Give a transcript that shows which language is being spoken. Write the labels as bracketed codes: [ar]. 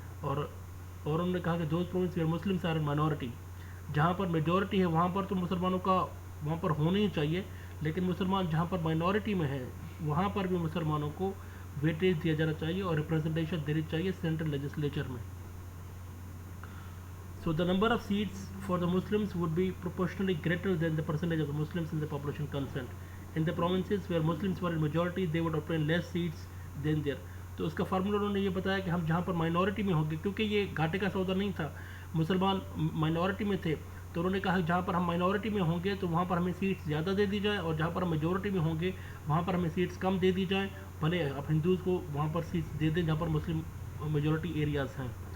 [ur] اور انہوں نے کہا کہ [en] those province where Muslims are in minority, [ur] جہاں پر میجورٹی ہے وہاں پر تو مسلمانوں کا وہاں پر ہونا ہی چاہیے، لیکن مسلمان جہاں پر مائنورٹی میں ہیں وہاں پر بھی مسلمانوں کو ویٹیج دیا جانا چاہیے اور ریپرزنٹیشن دینی چاہیے سینٹرل لیجسلیچر میں. [en] So the number of seats for the Muslims would be proportionally greater than the percentage of the Muslims in the population concerned. In the provinces where Muslims were in majority, they would obtain less seats than their. [ur] تو اس کا formula انہوں نے یہ بتایا کہ ہم جہاں پر minority میں ہوں گے، کیونکہ یہ گھاٹے کا سودا نہیں تھا، مسلمان مائنورٹی میں تھے، تو انہوں نے کہا کہ جہاں پر ہم مائنورٹی میں ہوں گے تو وہاں پر ہمیں سیٹس زیادہ دے دی جائے، اور جہاں پر ہم میجورٹی میں ہوں گے وہاں پر ہمیں سیٹس کم دے دی جائیں. بھلے اب ہندوز کو وہاں پر سیٹس دے دیں جہاں پر مسلم میجورٹی ایریاز ہیں.